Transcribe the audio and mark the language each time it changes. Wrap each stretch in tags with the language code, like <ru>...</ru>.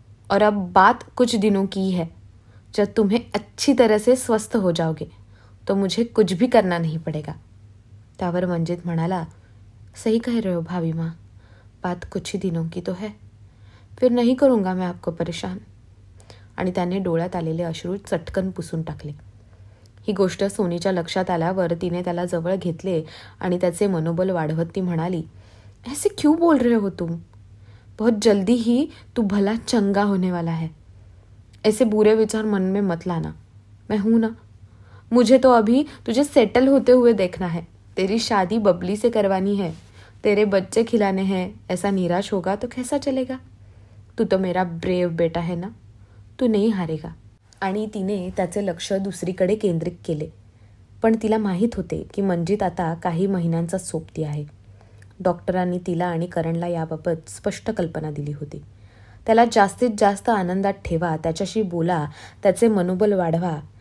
<hi>और अब बात कुछ दिनों की है। जब तुम्हें अच्छी तरह से स्वस्थ हो जाओगे तो मुझे कुछ भी करना नहीं पड़ेगा।</hi> <mr>त्यावर मंजित म्हणाला,</mr> <hi>सही कह रहे हो भाभी माँ, बात कुछ ही दिनों की तो है। फिर नहीं करूँगा मैं आपको परेशान।</hi> <mr>आणि त्याने डोळ्यात आलेले अश्रू चटकन पुसून टाकले। ही गोष्ट सोनीच्या लक्षात आल्यावर तिने त्याला जवळ घेतले आणि त्याचे मनोबल वाढवत ती म्हणाली,</mr> <hi>ऐसे क्यों बोल रहे हो तुम? बहुत जल्दी ही तू भला चंगा होने वाला है। ऐसे बुरे विचार मन में मत लाना। मैं हूं ना। मुझे तो अभी तुझे सेटल होते हुए देखना है। तेरी शादी बबली से करवानी है, तेरे बच्चे खिलाने हैं। ऐसा निराश होगा तो कैसा चलेगा? तू तो मेरा ब्रेव बेटा है ना, तू नहीं हारेगा।</hi> <mr>आणि तिने त्याचे लक्ष दुसरीकडे केंद्रित केले। पण तिला माहीत होते की मंजित आता काही महिन्यांचा सोबती आहे। डॉक्टरांनी तिला आणि करणला याबाबत स्पष्ट कल्पना दिली होती। त्याला जास्तीत जास्त आनंदात ठेवा, त्याच्याशी बोला, त्याचे मनोबल वाढवा।</mr>